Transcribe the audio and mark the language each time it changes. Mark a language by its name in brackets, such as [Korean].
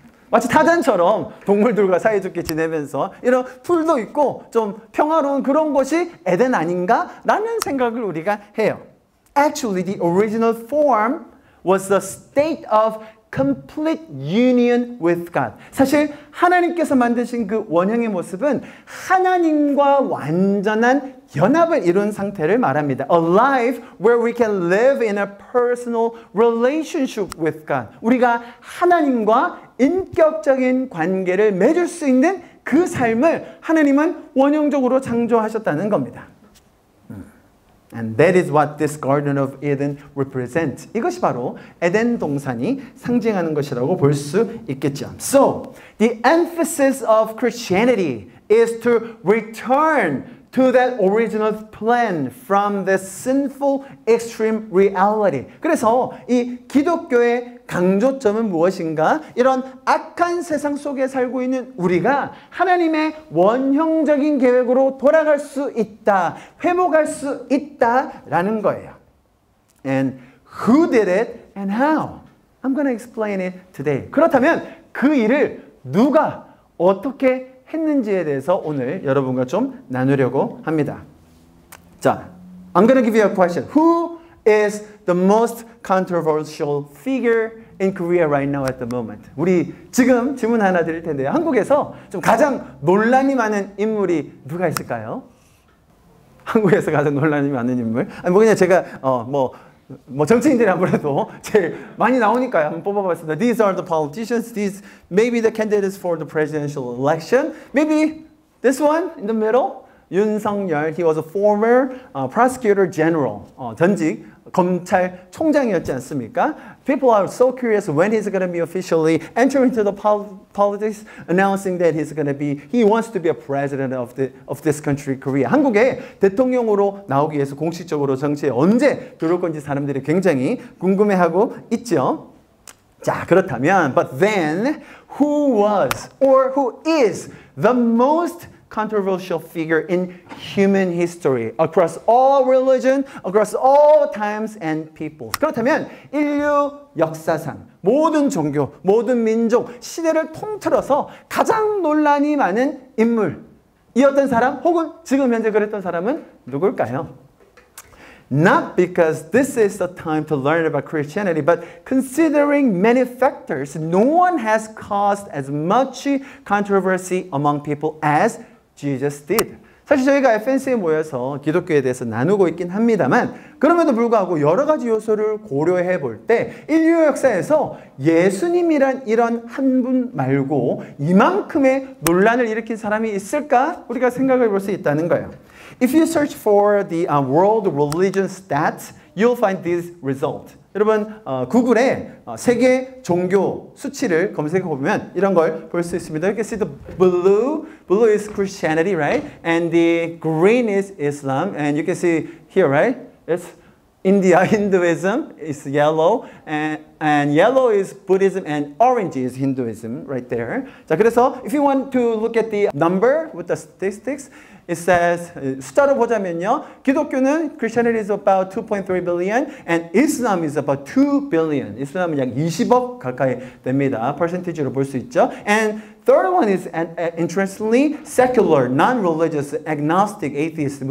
[Korean] 마치 타잔처럼 동물들과 사이좋게 지내면서 이런 풀도 있고 좀 평화로운 그런 곳이 에덴 아닌가? 라는 생각을 우리가 해요. [English] Actually, the original form was the state of complete union with God. [Korean] 사실 하나님께서 만드신 그 원형의 모습은 하나님과 완전한 연합을 이룬 상태를 말합니다. [English] A life where we can live in a personal relationship with God. [Korean] 우리가 하나님과 인격적인 관계를 맺을 수 있는 그 삶을 하나님은 원형적으로 창조하셨다는 겁니다. [English] And that is what this Garden of Eden represents. [Korean] 이것이 바로 에덴 동산이 상징하는 것이라고 볼 수 있겠죠. [English] So, the emphasis of Christianity is to return to that original plan from the sinful extreme reality. [Korean] 그래서 이 기독교의 강조점은 무엇인가? 이런 악한 세상 속에 살고 있는 우리가 하나님의 원형적인 계획으로 돌아갈 수 있다, 회복할 수 있다라는 거예요. [English] And who did it and how? I'm going to explain it today. [Korean] 그렇다면 그 일을 누가 어떻게 했는지에 대해서 오늘 여러분과 좀 나누려고 합니다. [English] 자, I'm going to give you a question. Who is the most controversial figure in Korea right now at the moment? [Korean] 우리 지금 질문 하나 드릴 텐데요. 한국에서 좀 가장 논란이 많은 인물이 누가 있을까요? 한국에서 가장 논란이 많은 인물? 아니 뭐 그냥 제가 정치인들이 아무래도 제일 많이 나오니까요. 한번 뽑아봤습니다. [English] These are the politicians. These maybe the candidates for the presidential election. Maybe this one in the middle. [Korean] 윤석열. [English] He was a former prosecutor general. [Korean] 전직 검찰총장이었지 않습니까? [English] People are so curious when he's going to be officially entering into the politics, announcing that he wants to be a president of this country, Korea. [Korean] 한국의 대통령으로 나오기 위해서 공식적으로 정치에 언제 들어올 건지 사람들이 굉장히 궁금해하고 있죠. 자, 그렇다면, [English] but then, who was or who is the most controversial figure in human history across all religion, across all times and peoples. [Korean] 그렇다면 인류 역사상 모든 종교, 모든 민족, 시대를 통틀어서 가장 논란이 많은 인물 이었던 사람 혹은 지금 현재 그랬던 사람은 누굴까요? [English] Not because this is the time to learn about Christianity, but considering many factors, no one has caused as much controversy among people as Jesus did. [Korean] 사실 저희가 FNC에 모여서 기독교에 대해서 나누고 있긴 합니다만 그럼에도 불구하고 여러 가지 요소를 고려해 볼 때 인류 역사에서 예수님이란 이런 한 분 말고 이만큼의 논란을 일으킨 사람이 있을까? 우리가 생각해 볼 수 있다는 거예요. [English] If you search for the world religion stats, you'll find this result. [Korean] 여러분 구글에 세계 종교 수치를 검색해 보면 이런 걸 볼 수 있습니다. [English] You can see the blue is Christianity, right? And the green is Islam. And you can see here, right? It's India, Hinduism is yellow, and yellow is Buddhism, and orange is Hinduism, right there. [Korean] 자, 그래서 [English] if you want to look at the number with the statistics, it says, [Korean] 숫자로 보자면요. 기독교는 [English] Christianity is about 2.3 billion and Islam is about 2 billion. [Korean] 이슬람은 약 20억 가까이 됩니다. 퍼센티지로 볼 수 있죠. [English] And third one is interestingly secular, non-religious, agnostic, atheist.